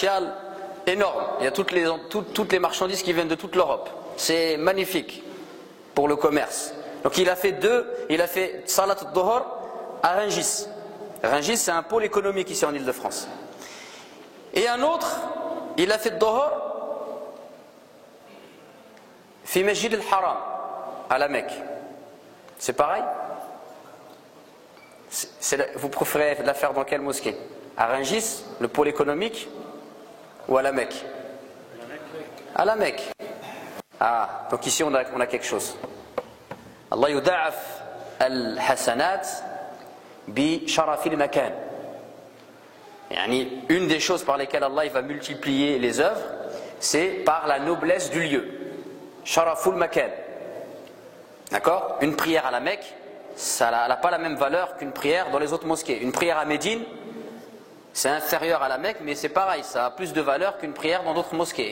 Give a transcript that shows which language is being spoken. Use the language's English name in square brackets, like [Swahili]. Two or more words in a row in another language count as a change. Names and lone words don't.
[French] Il y a toutes les marchandises qui viennent de toute l'Europe. c'est magnifique pour le commerce. Donc il a fait [Arabic] صلاة الظهر [French] à Rungis. Rungis, c'est un pôle économique ici en Île-de-France. Et un autre, il a fait [Arabic] ظهر في مسجد الحرام, [French] à la Mecque. C'est pareil? Vous préférez la faire dans quelle mosquée? À Rungis, le pôle économique, ou à la Mecque? À la Mecque. Ah, donc ici on a quelque chose. [Arabic] الله يضاعف الحسنات بشرف المكان. Yani, [French] une des choses par lesquelles Allah va multiplier les œuvres, c'est par la noblesse du lieu. [Arabic] شرف المكان. D'accord? [French] Une prière à la Mecque, ça n'a pas la même valeur qu'une prière dans les autres mosquées. Une prière à Médine, c'est inférieur à la Mecque, mais c'est pareil, ça a plus de valeur qu'une prière dans d'autres mosquées.